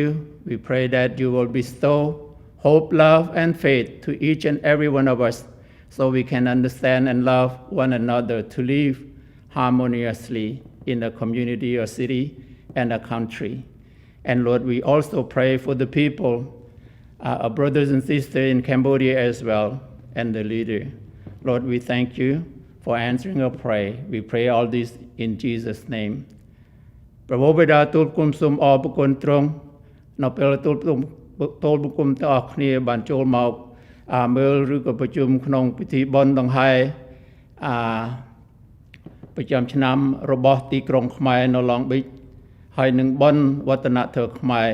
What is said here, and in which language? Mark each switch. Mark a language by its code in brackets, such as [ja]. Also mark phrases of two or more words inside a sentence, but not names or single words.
[en] We pray that you will bestow hope, love, and faith to each and every one of us so we can understand and love one another to live harmoniously in a community or city and a country. And Lord, we also pray for the people, our brothers and sisters in Cambodia as well, and the leader. Lord, we thank you for answering our prayer. We pray all this in Jesus' name. [km] ព្រះបិតាទូលគុំសូមអរគុណទ្រង់នៅពេលទូលគុំទាំងអស់គ្នាបានចូលមកមើលឬក៏ប្រជុំក្នុងពិធីបុណ្យដង្ហែប្រចាំឆ្នាំរបស់ទីក្រុងខ្មែរនៅ Long Beach ហើយនឹងបុណ្យវឌ្ឍនធម៌ខ្មែរ